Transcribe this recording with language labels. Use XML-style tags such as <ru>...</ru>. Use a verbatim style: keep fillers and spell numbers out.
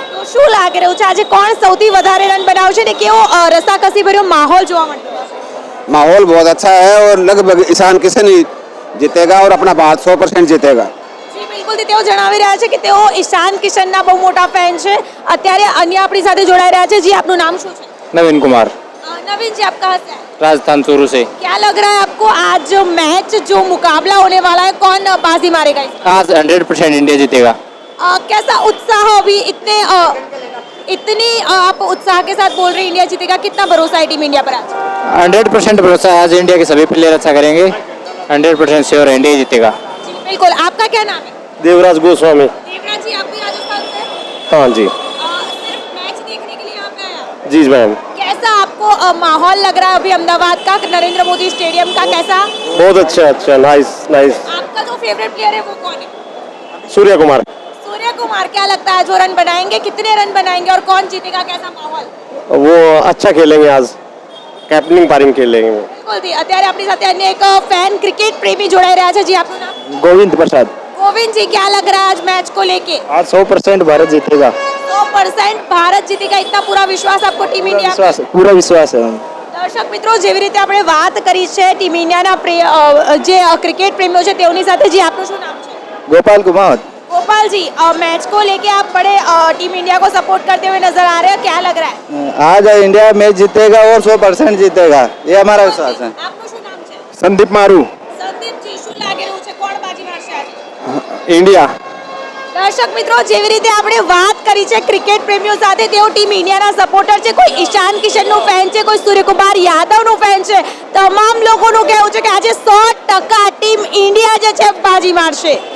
<gu>તો શું લાગી રહ્યું છે આજે કોણ સૌથી વધારે રન બનાવશે ને કેવો અ, રસાકસી ભર્યો માહોલ જોવા મળ્યો?</gu> <hi>माहौल बहुत अच्छा है और लगभग ईशान किशन ही जीतेगा और अपना भारत सौ परसेंट जीतेगा।</hi> <gu>જી બિલકુલ. તેઓ જણાવી રહ્યા છે કે તેઓ ઈશાન કિશનના બહુ મોટા ફેન છે. અત્યારે અન્ય આપણી સાથે જોડાઈ રહ્યા છે. જી આપનું નામ શું છે?</gu> <hi>नवीन कुमार, અ, નવીનજી, આપ કહાં સે આયે? राजस्थान चूरू से। क्या लग रहा है आपको आज जो मैच जो मुकाबला होने वाला है, कौन बाजी मारेगा इसमें? आज हंड्रेड परसेंट इंडिया जीतेगा। अ, कैसा उत्साह अभी इतने अ, इतनी अ, आप उत्साह के साथ बोल रहे हैं इंडिया जीतेगा, कितना भरोसा है टीम इंडिया पर आज? हंड्रेड परसेंट भरोसा है, आज इंडिया के सभी प्लेयर अच्छा करेंगे। हंड्रेड परसेंट श्योर इंडिया जीतेगा। जी बिल्कुल. आपका क्या नाम है?</hi> <gu>દેવરાજ ગોસ્વામી.</gu> <hi>देवराज जी, आप भी राजस्थान से हैं? हाँ जी अ, सिर्फ मैच देखने के लिए यहाँ पे आए आप? जी मैम, कैसा आपको अ, माहौल लग रहा है अभी अहमदाबाद का, नरेंद्र मोदी स्टेडियम का, कैसा? बहुत अच्छा अच्छा नाइस नाइस। आपका जो फेवरेट प्लेयर है वो कौन है? सूर्य कुमार, सूर्य कुमार. क्या लगता है जो रन बनाएंगे, कितने रन बनाएंगे और कौन जीतेगा, कैसा माहौल? वो अच्छा खेलेंगे आज, कैप्टनिंग पारिंग खेलेंगे।</hi> <gu>બિલકુલ જી. અત્યારે આપણી સાથે અન્ય એક ફેન ક્રિકેટ પ્રેમી જોડાઈ રહ્યા છે. જી આપનું નામ?</gu> <hi>गोविंद प्रसाद,</hi> <gu>ગોવિંદ</gu> <hi>गोविंद जी, क्या लग रहा है आज मैच को लेके? आज सौ परसेंट भारत जीतेगा, सौ परसेंट भारत जीतेगा, इतना पूरा विश्वास आपको टीम इंडिया में?</hi> <gu>વિશ્વાસ પૂરો વિશ્વાસ છે. દર્શક મિત્રો, જેવી રીતે આપણે વાત કરી છે ટીમ ઇન્ડિયાના પ્રે- અ, જે અ, ક્રિકેટ પ્રેમીઓ છે તેઓની સાથે, જે આપનું શું નામ છે? ગોપાલ કુમાર</gu> <hi>गोपाल जी, अ, मैच को लेके आप बड़े अ, टीम इंडिया को सपोर्ट करते हुए नजर आ रहे हो, क्या लग रहा है? आज इंडिया मैच जीतेगा और सौ परसेंट जीतेगा, ये हमारा विश्वास है.</hi> <gu>આપનું શું નામ છે?</gu> <hi>संदीप मारू</hi> <gu>સંદીપજી, શું લાગી રહ્યું છે, કોણ બાજી મારશે આજે?</gu> <hi>इंडिया</hi> <gu>દર્શક મિત્રો, જેવી રીતે આપણે વાત કરી છે ક્રિકેટ પ્રેમીઓ સાથે, તેઓ ટીમ ઇન્ડિયાના સપોર્ટર છે. કોઈ ઈશાન કિશનનું ફેન છે, કોઈ સૂર્યકુમાર યાદવનું ફેન છે. તમામ લોકોનું કહેવું છે કે આજે સો ટકા ટીમ ઇન્ડિયા જે છે બાજી મારશે.</gu>